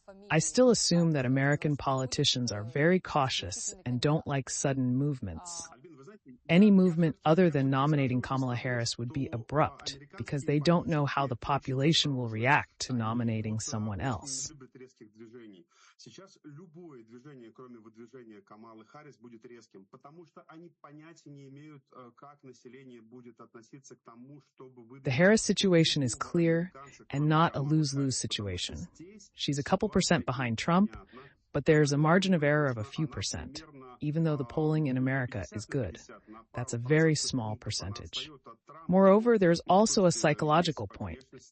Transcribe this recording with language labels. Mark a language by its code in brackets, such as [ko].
[en] I still assume that American politicians are very cautious and don't like sudden movements. Any movement other than nominating Kamala Harris would be abrupt because they don't know how the population will react to nominating someone else. [ru] Сейчас любое движение, кроме выдвижения Камалы Харрис, будет резким, потому что они понятия не имеют, как население будет относиться к тому, чтобы выдвинуть. [en] The Harris situation is clear and not a lose-lose situation. She's a couple percent behind Trump, but there's a margin of error of a few percent, even though the polling in America is good. That's a very small percentage. Moreover, there's also a psychological point.